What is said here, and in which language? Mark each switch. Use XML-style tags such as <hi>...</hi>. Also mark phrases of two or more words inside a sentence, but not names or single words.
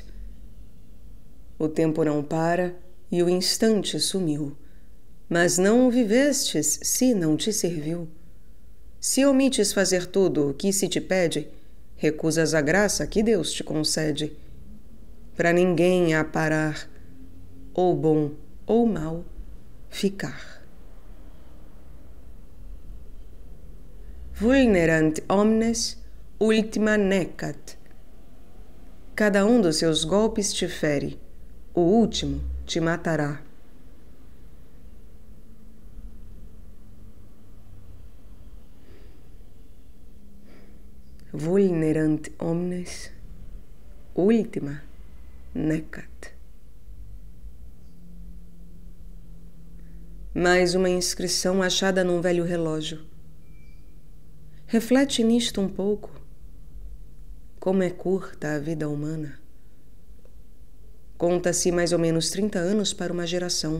<pt>O tempo não para e o instante sumiu, mas não o vivestes se não te serviu. Se omites fazer tudo o que se te pede, recusas a graça que Deus te concede. Para ninguém há parar, ou bom ou mal, ficar.</pt> <la>Vulnerant omnes, ultima necat.</la> <pt>Cada um dos seus golpes te fere, o último te matará.</pt> <la>Vulnerant omnes, ultima necat.</la> <pt>Mais uma inscrição achada num velho relógio. Reflete nisto um pouco. Como é curta a vida humana. Conta-se mais ou menos 30 anos para uma geração.</pt>